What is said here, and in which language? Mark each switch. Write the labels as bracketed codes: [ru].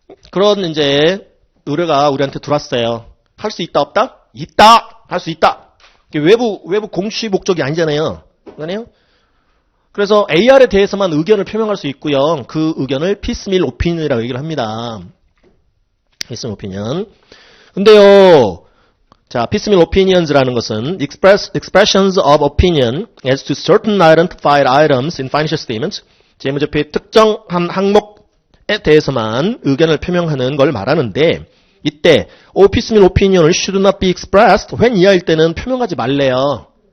[ko] 그런 이제 의뢰가 우리한테 들어왔어요. 할 수 있다 없다? 있다. 할 수 있다. 외부 공시 목적이 아니잖아요. 그러네요. 그래서 AR에 대해서만 의견을 표명할 수 있고요. 그 의견을 piecemeal opinion이라고 얘기를 합니다. piecemeal opinion. 근데요. [en] 자, piecemeal opinions [ko] 라는 것은 [en] expressions of opinion as to certain identified items in financial statements. [ko] 재무제표의 특정한 항목에 대해서만 의견을 표명하는 걸 말하는데 이때 piecemeal opinion을 [en] should not be expressed when [ko] 이하일 때는 표명하지 말래요.